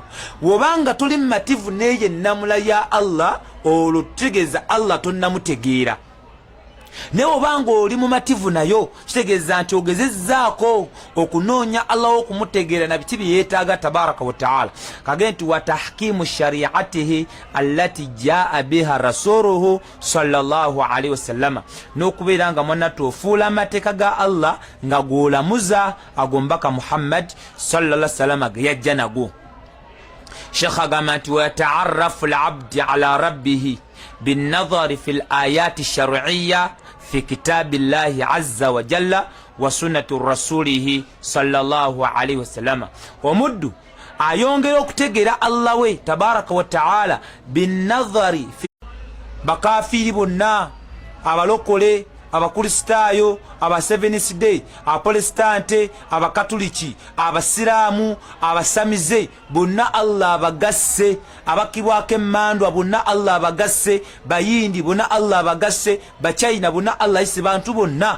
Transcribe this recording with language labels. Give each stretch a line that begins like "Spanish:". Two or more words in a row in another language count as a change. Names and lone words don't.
Ganda: Wobanga tuli mumativu n'eyo ennamula ya Allah, olwo tutegeeza Allah tonnamutegeera. Naye obanga oli mumativu nayo kitegeeza nti ogezezzaako okunoonya Allah okumutegeera na biki bye yeetaaga
Arabic: تبارك وتعالى.
Ganda: Kagenda nti
Arabic: وتحكيم شريعته التي جاء بها رسوله صلى الله عليه وسلم,
Ganda: n'okubeera nga mwanatu ofuula amateeka ga Allah nga gw'olamuza agombaka Muhammad
Arabic: صلى الله عليه وسلم
Ganda: ge yajja nago. Sheikh agamba nti
Arabic: ويتعرف العبد على ربه بالنظر في الآيات الشرعية في كتاب الله عز وجل وسنة رسوله صلى الله عليه وسلم.
Ganda: Omuddu ayongera okutegeera Allah we
Arabic: تبارك وتعالى بالنظر في
Ganda: bakafiri bonna, abalokole, abakristaayo, aba Seventh Day, abaprotestante, abakatuliki, abasiraamu, abasamize, bonna Allah abagasse, abakibwako emmandwa bonna Allah abagasse, bayindi bonna Allah abagasse, bachina bonna Allah ayise bantu bonna.